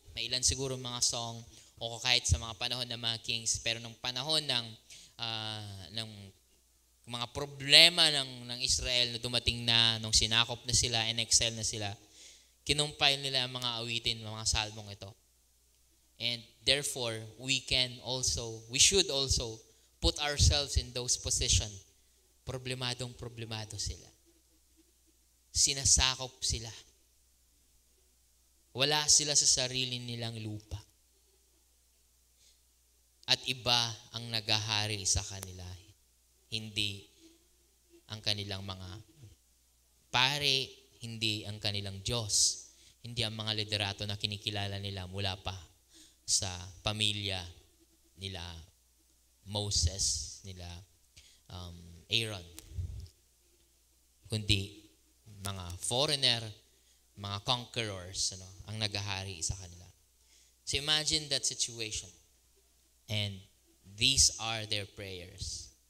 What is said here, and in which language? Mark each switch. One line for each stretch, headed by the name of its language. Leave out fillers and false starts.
Filipino: May ilan siguro mga song o kahit sa mga panahon ng mga kings. Pero nung panahon ng mga problema ng Israel na dumating na, nung sinakop na sila and exile na sila, kinumpile nila ang mga awitin, mga salmong ito.
English: And therefore, we should also put ourselves in those positions.
Filipino: Problemado sila. Sinasakop sila. Wala sila sa sarili nilang lupa. At iba ang nagahari sa kanila. Hindi ang kanilang mga pare, hindi ang kanilang Diyos, hindi ang mga liderato na kinikilala nila mula pa sa pamilya nila Moses, nila Aaron, kundi mga foreigner, mga conquerors, ang nagahari sa kanila.
English: So imagine that situation. And these are their prayers.